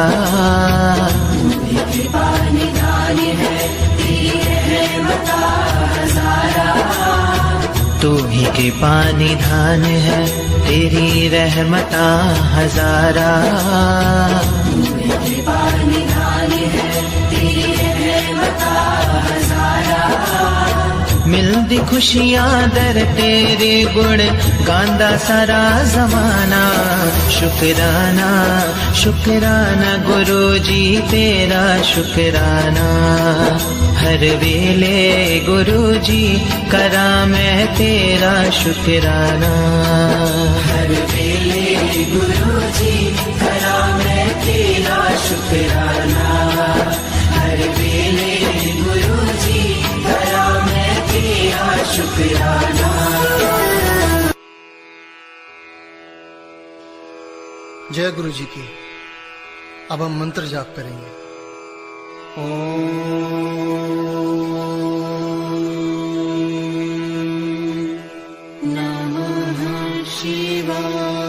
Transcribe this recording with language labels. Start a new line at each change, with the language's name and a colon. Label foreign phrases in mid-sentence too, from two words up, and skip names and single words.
Punjabi: ਤੂ ਹੀ ਕ੍ਰਿਪਾ ਨਿਧਾਨ ਹੈ, ਤੇਰੀ ਰਹਿਮਤਾ ਹਜਾਰਾ। ਤੂ ਹੀ ਕ੍ਰਿਪਾ ਨਿਧਾਨ ਹੈ, ਤੇਰੀ ਰਹਿਮਤਾ ਹਜਾਰਾ। ਤੂ ਹੀ ਕ੍ਰਿਪਾ ਨਿਧਾਨ ਹੈ, ਤੇਰੀ ਰਹਿਮਤਾ ਹਜਾਰਾ। ਮਿਲਦੀ ਖੁਸ਼ੀਆਂ ਦਰ ਤੇਰੇ ਗੁਣ ਗਾਂਦਾ ਸਾਰਾ ਜ਼ਮਾਨਾ। ਸ਼ੁਕਰਾਨਾ ਸ਼ੁਕਰਾਨਾ ਗੁਰੂ ਜੀ ਤੇਰਾ ਸ਼ੁਕਰਾਨਾ। ਹਰ ਵੇਲੇ ਗੁਰੂ ਜੀ ਕਰਾਂ ਮੈਂ ਤੇਰਾ ਸ਼ੁਕਰਾਨਾ। ਹਰ ਵੇਲੇ ਗੁਰੂ ਜੀ ਕਰਾਂ ਮੈਂ ਤੇਰਾ ਸ਼ੁਕਰਾਨਾ। ਹਰ ਵੇਲੇ ਗੁਰੂ ਜੀ ਕਰਾਂ ਮੈਂ ਤੇਰਾ ਸ਼ੁਕਰਾਨਾ।
Hindi: जय गुरु जी की। अब हम मंत्र जाप करेंगे।
Sanskrit: नमः शिवाय।